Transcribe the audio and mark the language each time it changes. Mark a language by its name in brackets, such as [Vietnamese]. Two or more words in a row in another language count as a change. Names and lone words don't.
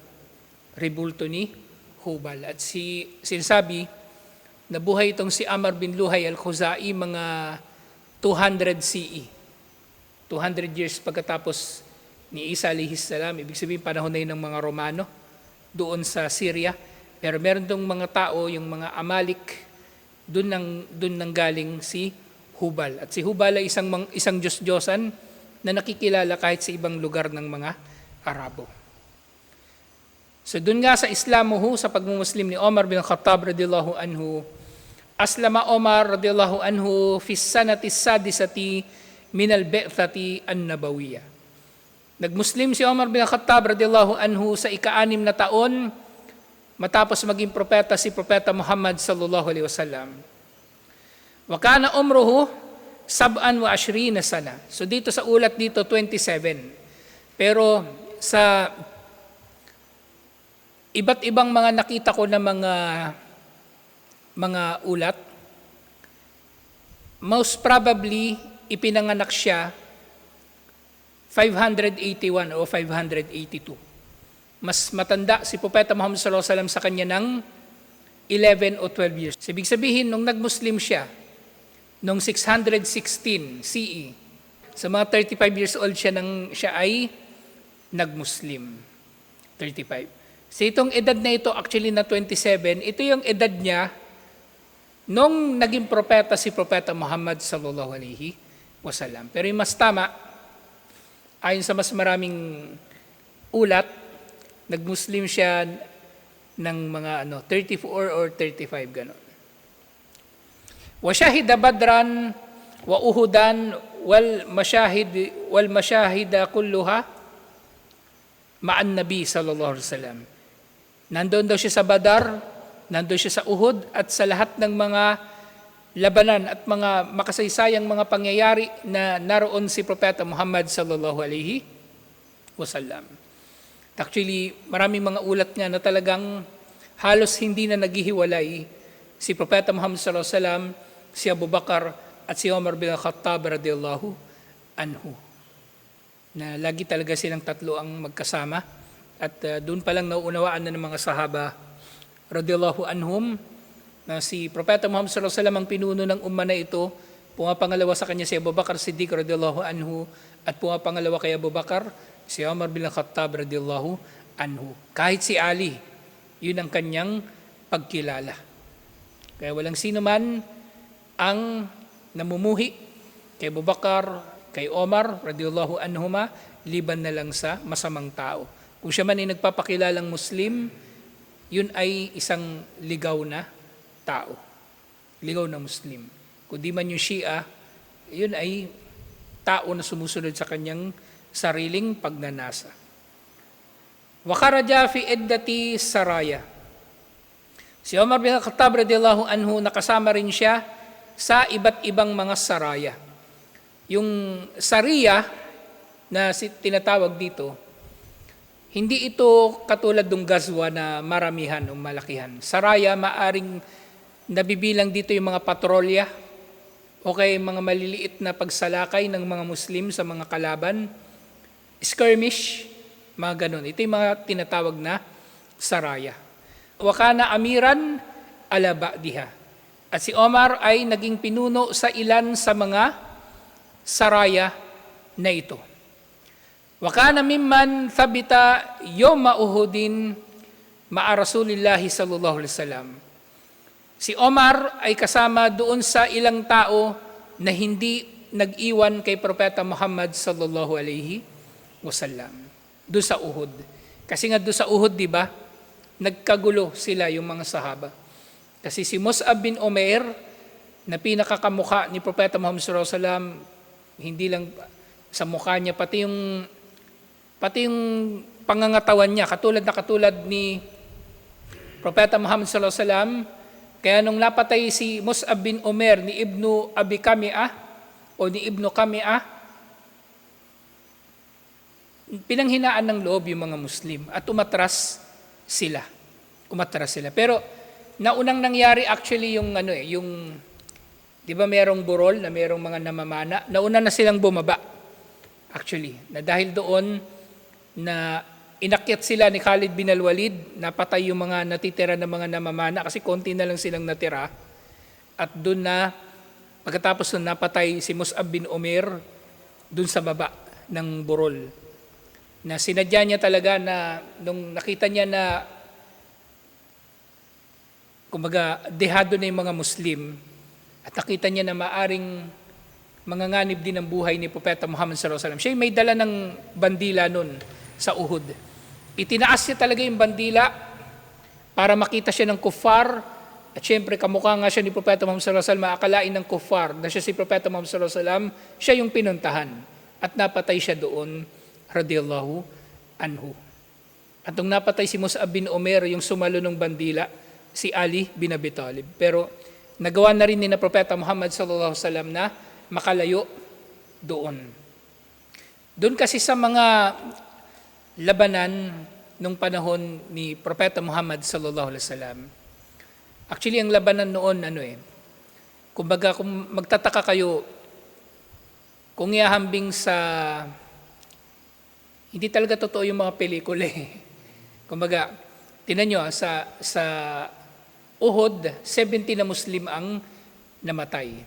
[Filipino] At sinasabi na buhay itong si Amr bin Luhay al-Khuzai mga 200 CE. 200 years pagkatapos ni Isa [Arabic] عليه السلام, [Filipino] ibig sabihin panahon na yun ng mga Romano doon sa Syria. Pero meron tong mga tao, yung mga Amalik, doon nang galing si Hubal. At si Hubal ay isang Diyos-Diyosan na nakikilala kahit sa ibang lugar ng mga Arabo. So doon nga sa [Arabic] إسلامه, [Filipino] sa pagmumuslim ni [Arabic] Umar bin Khattab رضي الله عنه، أسلم عمر رضي الله عنه في سنة سادسة من البعثة النبوية. [Filipino] Nagmuslim si Umar bin Khattab [Arabic] radiyallahu anhu [Filipino] sa ika-6 na taon matapos maging propeta si Propeta Muhammad [Arabic] sallallahu alaihi wasallam. وكان عمره 27 سنة. [Filipino] So dito sa ulat dito 27. Pero sa iba't ibang mga nakita ko na mga ulat, [English] most probably [Filipino] ipinanganak siya 581 o 582. Mas matanda si Propeta Muhammad [Arabic] sallallahu alaihi wasallam [Filipino] sa kanya ng 11 o 12 years. Ibig sabihin, nung nagmuslim siya, nung 616 CE, sa mga 35 [English] years old [Filipino] siya ay nagmuslim. 35. So itong edad na ito, actually na 27, ito yung edad niya nung naging propeta si Propeta Muhammad [Arabic] sallallahu alaihi wasallam. [Filipino] Pero yung mas tama, ayon sa mas maraming ulat, nagmuslim siya ng mga 34 or 35 ganon. [Arabic] وشهد بدرا وأحدا والمشاهد كلها مع النبي صلى الله عليه وسلم. [Filipino] Nandoon daw siya sa Badar, nandoon siya sa Uhud, at sa lahat ng mga labanan at mga makasaysayang mga pangyayari na naroon si Propeta Muhammad [Arabic] sallallahu alaihi wasallam. [Filipino] Actually, maraming mga ulat nga na talagang halos hindi na naghihiwalay si Propeta Muhammad [Arabic] sallallahu alaihi wasallam, [Filipino] si Abu Bakar at si Umar bin Khattab [Arabic] radiyallahu anhu. [Filipino] Na lagi talaga silang tatlo ang magkasama. At doon pa lang nauunawaan na ng mga sahaba [Arabic] radiyallahu anhum [Filipino] na si Propeta Muhammad [Arabic] sallallahu alaihi wasallam [Filipino] ang pinuno ng umma na ito. Pumapangalawa sa kanya si Abu Bakar Siddiq [Arabic] radiyallahu anhu, [Filipino] at pumapangalawa kay Abu Bakar si Umar bin Khattab [Arabic] radiyallahu anhu. [Filipino] Kahit si Ali, yun ang kanyang pagkilala. Kaya walang sino man ang namumuhi kay Abu Bakar, kay Omar [Arabic] radiyallahu anhuma, [Filipino] liban na lang sa masamang tao. Kung siya man ay nagpapakilalang Muslim, yun ay isang ligaw na tao. ligaw na Muslim. Kundi man yung Shia, yun ay tao na sumusunod sa kanyang sariling pagnanasa. [Arabic] وخرج في عدة سرايا. [Filipino] Si Umar bin Khattab [Arabic] radhiyallahu anhu, [Filipino] nakasama rin siya sa iba't ibang mga saraya. Yung sariya na tinatawag dito, hindi ito katulad ng gazwa na maramihan o malakihan. Saraya, maaring nabibilang dito yung mga patrolya o kaya mga maliliit na pagsalakay ng mga Muslim sa mga kalaban, skirmish, mga ganun. Ito yung mga tinatawag na saraya. [Arabic] وكان أميرا على بعضها. [Filipino] At si Omar ay naging pinuno sa ilan sa mga saraya na ito. [Arabic] وكان ممن ثبت يوم أحد مع رسول الله صلى الله عليه وسلم. [Filipino] Si Omar ay kasama doon sa ilang tao na hindi nag-iwan kay Propeta Muhammad [Arabic] sallallahu alaihi wasallam [Filipino] doon sa Uhud. Kasi nga doon sa Uhud, di ba, nagkagulo sila yung mga sahaba. Kasi si Mus'ab bin Umair, na pinakakamukha ni Propeta Muhammad [Arabic] sallallahu alaihi wasallam, [Filipino] hindi lang sa mukha niya, pati yung pangangatawan niya, katulad ni Propeta Muhammad [Arabic] sallallahu alaihi wasallam. [Filipino] Kaya nung napatay si Mus'ab bin Umair ni Ibnu Abi Kami'ah o ni Ibnu Kami'ah, pinanghinaan ng loob yung mga Muslim at umatras sila. Pero naunang nangyari actually yung yung 'di ba merong burol na merong mga namamana, nauna na silang bumaba. Actually, na dahil doon na inakyat sila ni Khalid bin al-Walid, napatay yung mga natitira na mga namamana kasi konti na lang silang natira. At doon na pagkatapos na napatay si Mus'ab bin Umair doon sa baba ng burol. Na sinadya niya talaga na nung nakita niya na kumbaga dehado na yung mga Muslim at nakita niya na maaring manganganib din ang buhay ni Propeta Muhammad [Arabic] sallallahu alaihi wasallam. [Filipino] Siya may dala ng bandila nun sa Uhud. Itinaas niya talaga yung bandila para makita siya ng kuffar at syempre kamukha nga siya ni Propeta Muhammad [Arabic] sallallahu alaihi wasallam, [Filipino] maakalain ng kuffar na siya si Propeta Muhammad [Arabic] sallallahu alaihi wasallam, [Filipino] siya yung pinuntahan at napatay siya doon [Arabic] radiyallahu anhu. [Filipino] At nung napatay si Mus'ab bin Umair, yung sumalo ng bandila, si Ali bin Abi Talib. Pero nagawa na rin ni na Propeta Muhammad [Arabic] sallallahu alaihi wasallam [Filipino] na makalayo doon. Doon kasi sa mga labanan nung panahon ni Propeta Muhammad [Arabic] sallallahu alaihi wasallam. [Filipino] Actually, ang labanan noon kumbaga kung magtataka kayo, kung ihahambing sa hindi talaga totoo yung mga pelikula Kumbaga, tinan nyo, sa Uhud, 70 na Muslim ang namatay.